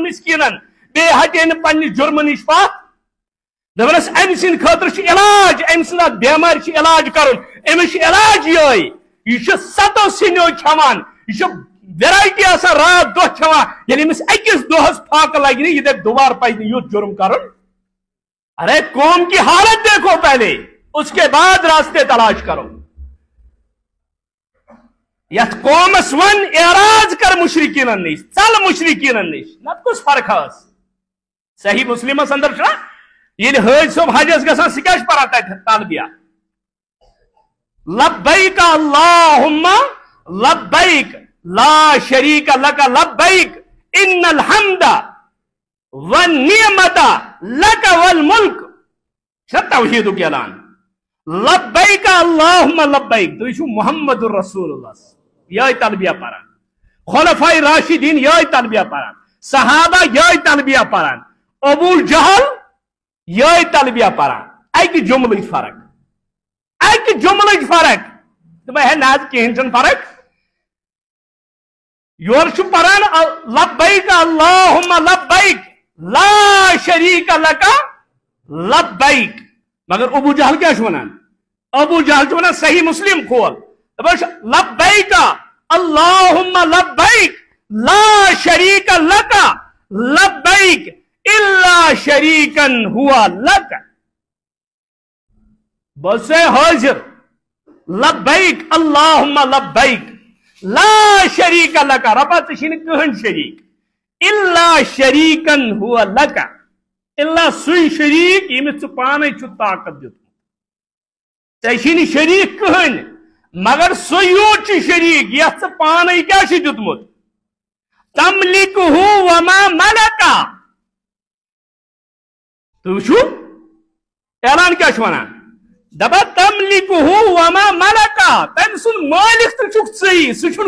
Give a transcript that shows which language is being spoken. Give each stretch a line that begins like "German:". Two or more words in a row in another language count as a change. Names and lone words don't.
Kashmiri: مسکیٖنن بیٚیہِ ہٹے نہٕ پننہِ جُرمہٕ نِش پتھ دپنس أمۍ سٕنٛدِ خٲطرٕ چھُ علاج أمۍ سٕنٛز اتھ بٮ۪مارِ چھُ علاج کرُن أمِس چھُ علاج یِہوٚے یہ 7 سِنیو کھٮ۪وان یہ ویرائٹی آسان رات دۄہ کھٮ۪وان ییٚلہِ أمِس أکِس دۄہس پھاکہٕ لگہِ نہٕ یہِ دپہِ دوبارٕ پزِ نہٕ یُتھ جُرم کرُن
Urdu: ارے قوم کی حالت دیکھو پہلے اس کے بعد راستے تلاش کرو
Kashmiri: یتھ قومس ون اعراض کر مشرکینن نش ژل مشرکینن نش نت کس فرق ٲس صحیح مسلمس اندر چھنا ییٚلہِ حٲج صٲب حجس گژھان سُہ کیٛاہ چھُ پران تتہِ تلبیہ
Arabic: لبیک اللہم لبیک لا شریک لک لبیک ان الحمد والنعمت لک والملک چھا
Kashmiri: توحیدُک اعلان
Arabic: لبیک اللہم لبیک
Kashmiri: تُہۍ چھِو
Arabic: محمد رسول اللہ
Kashmiri: یہے تلبیہ پران خلفاء راشدین یہے تلبیہ پران صحابہ یہے تلبیہ پران ابو جہل یہے تلبیہ پران اکہ جملٕچ فرق اکہ جملٕچ فرق دپان ہے ناز کہین چھن فرق یور چھُ پران
Arabic: لبیک اللہم لبیک لا شریک لک لبیک
Kashmiri: مگر ابو جہل کیا چھُ ونان ابو جہل چھُ ونان صحیح مسلم کھول دپان
Arabic: لبیک اللہم لبیک لا شریک لک لبیک الا شریکن ہوا لک
Kashmiri: بس حاضر
Arabic: لبیک اللہم لبیک لا شریک لک
Kashmiri: ربا ژےٚ کٕہٕنۍ شریک
Arabic: الا شریکن ہوا لک
Kashmiri: الا سُے شریک ییٚمِس ژٕ پانے چھُ طاقت دیُتمُت ژےٚ شریک کٕہٕنۍ مگر سُے یوت چھُ شریک یتھ ژٕ پانے کیٛاہ چھُ دیُتمُت
Arabic: تملکہ وما ملکا
Kashmiri: تُہۍ وٕچھِو اعلان کیٛاہ چھُ ونان دپان
Arabic: تملکہ وما ملکا
Kashmiri: تٔمۍ سُنٛد مٲلِک تہِ چھُکھ ژٕے سُہ چھُنہٕ